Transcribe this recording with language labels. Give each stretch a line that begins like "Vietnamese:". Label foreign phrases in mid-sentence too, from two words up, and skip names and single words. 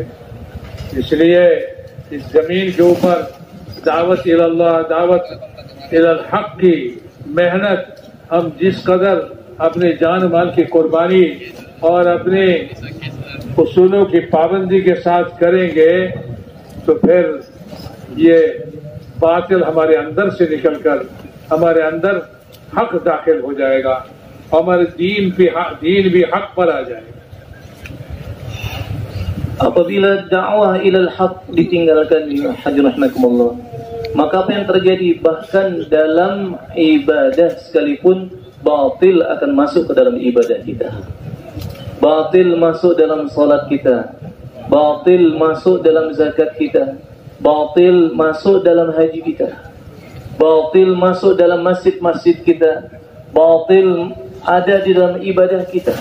Hindi: इसलिए इस जमीन के ऊपर दावत इल्लाह,
Arabic: دعوة إلى الحق
Hindi: की मेहनत हम जिस कदर अपने जान माल की कुर्बानी और अपने उसूलों की पाबंदी के साथ करेंगे तो फिर ये बातिल हमारे अंदर से निकलकर हमारे अंदर हक दाखिल हो जाएगा हमारे दीन भी हक पर आ जाएगा।
Indonesian: Apabila dakwah
Arabic: إلى الحق
Indonesian: ditinggalkan, Haji rahmatullah, maka apa yang terjadi, bahkan dalam ibadah sekalipun batil akan masuk ke dalam ibadah kita. Batil masuk dalam salat kita, batil masuk dalam zakat kita, batil masuk dalam haji kita, batil masuk dalam masjid-masjid kita, batil ada di dalam ibadah kita.